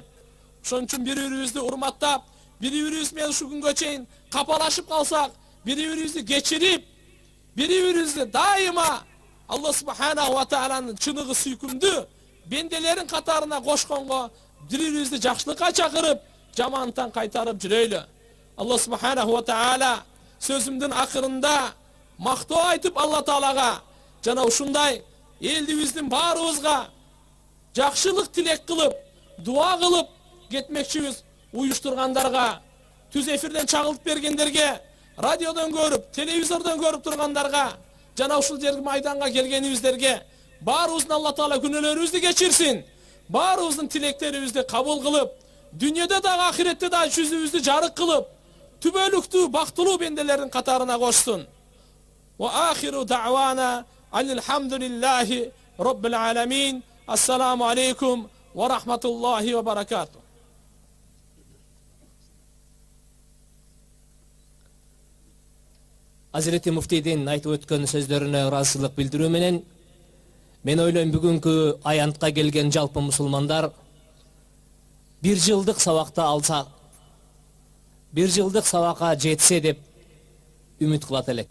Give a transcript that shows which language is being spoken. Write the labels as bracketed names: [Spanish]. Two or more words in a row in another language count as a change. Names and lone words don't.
[Kyrgyz] Ошон үчүн бири-бирибизди урматтап, бири-бирибиз менен ушу күнгө чейин капалашып калсак, бири-бирибизди кечирип, бири-бирибизди дайыма Аллах субханаху ва тааланын чыныгы сүйкүмдүү бенделерин катарына кошконго, бири-бирибизди жакшылыкка чакырып, жамандыктан кайтарып жүрөйлү. Аллах [Arabic] سبحانه وتعالى [Kyrgyz] сөзүмдүн акырында мактоо айтып Алла Таалага жана ушундай элибиздин баарыбызга жакшылык тилек кылып, дуа кылып кетмекчибиз. Уюштургандарга түз эфирден чагылып бергендерге, радиодон көрүп, телевизордон көрүп тургандарга, жана ушул жерге майданга келгенибиздерге баарыбыздын Алла Таала күнөөлөрүбүздү кечирсин. Баарыбыздын тилектерибизди кабыл кылып, дүйнөдө дагы ахиретте дагы жүзүбүздү жарык кылып, түбөлүктүү бактылуу бенделердин катарына кошсун. [Arabic] وآخر دعوانا الحمد لله رب العالمين. السلام عليكم ورحمة الله وبركاته. [Kyrgyz] Азирети муфтийдин айтып өткөн сөздөрүнө ыраазычылык билдирүү менен мен ойлойм бүгүнкү аянтка келген жалпы мусулмандар 1 жылдык сабакта алса, 1 жылдык сабакка жетсе деп үмүт кылат элек.